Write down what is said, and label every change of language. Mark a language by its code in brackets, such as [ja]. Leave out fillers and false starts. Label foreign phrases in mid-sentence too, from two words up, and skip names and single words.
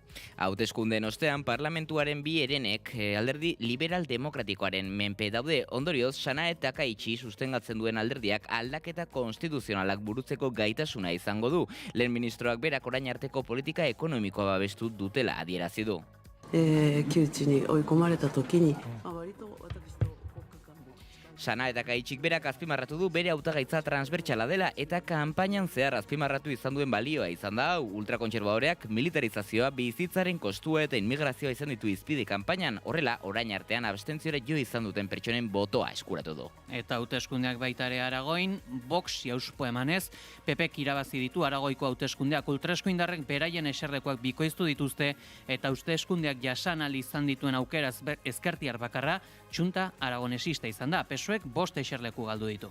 [eu] Hauteskundeen ostean parlamentuaren bi herenek alderdi liberal demokratikoaren menpe daude. Ondorioz, Sanae Takaichi sustengatzen duen alderdiak aldaketa konstituzionalak burutzeko gaitasuna izango du. Lehen ministroak berak orain arteko politika ekonomikoa babestu dutela adierazi du. [ja] 窮地に追い込まれた時に割と私と [eu] Sanae Takaichik berak azpimarratu du bere hautagaitza transbertsala dela eta kanpainan zehar azpimarratu izan duen balioa izan da ultrakontserbadoreak militarizazioa, bizitzaren kostua eta inmigrazioa izan ditu izpide kanpainan, horrela orain artean abstentziora jo izan duten pertsonen botoa eskuratu du. Eta hauteskundeak baita ere Aragoin, Vox jauspo emanez, PPk irabazi ditu Aragoiko hauteskundeak, ultraeskuindarrek beraien eserlekuak bikoiztu dituzte eta hauteskundeak jasan ahal izan dituen aukeraz ezkertiar bakarra Txunta aragonesista izan da, PSOEk 5 eserleku galdu ditu.